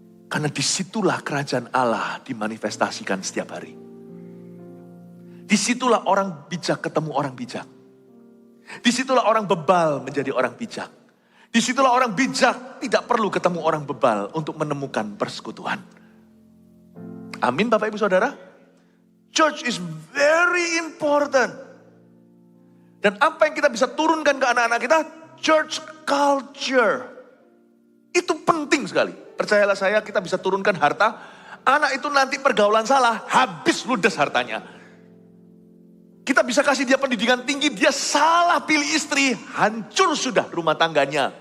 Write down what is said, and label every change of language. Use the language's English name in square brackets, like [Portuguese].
[Indonesian] Karena disitulah kerajaan Allah dimanifestasikan setiap hari. Disitulah orang bijak ketemu orang bijak. Disitulah orang bebal menjadi orang bijak. Disitulah orang bijak tidak perlu ketemu orang bebal untuk menemukan persekutuan. Amin Bapak Ibu Saudara. [English] Church is very important. [Indonesian] Dan apa yang kita bisa turunkan ke anak-anak kita? [English] Church culture. [Indonesian] Itu penting sekali. Percayalah saya, kita bisa turunkan harta. Anak itu nanti pergaulan salah, habis ludes hartanya. Kita bisa kasih dia pendidikan tinggi, dia salah pilih istri, hancur sudah rumah tangganya.